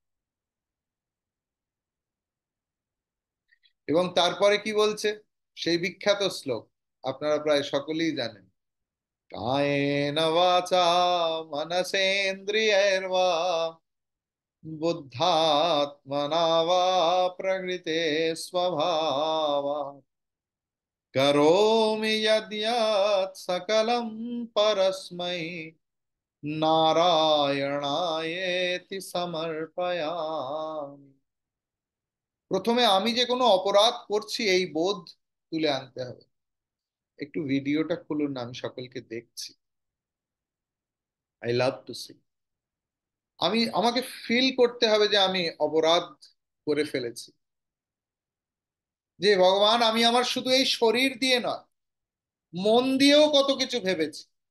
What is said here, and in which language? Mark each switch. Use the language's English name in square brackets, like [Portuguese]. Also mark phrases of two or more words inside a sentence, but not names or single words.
[Bangla] এবং তারপরে কি বলছে, সেই বিখ্যাত শ্লোক আপনারা প্রায় সকলেই জানেন, [Sanskrit] কায়েন বাচা মনসেন্দ্রিয়ৈর্বা বুদ্ধাত্মনা বা প্রকৃতে স্বভাবা। करोमि यद्यत् सकलं परस्मै नारायणायेति समर्पयामि। [Bangla] প্রথমে আমি যে কোনো অপরাধ করছি এই বোধ তুলে আনতে হবে। একটু ভিডিওটা খুলুন না, আমি সকলকে দেখছি। [English] I love to see. [Bangla] আমাকে ফিল করতে হবে যে আমি অপরাধ করে ফেলেছি, যে ভগবান আমি আমার শুধু এই শরীর দিয়ে নয়, মন দিয়েও কত কিছু ভেবেছি।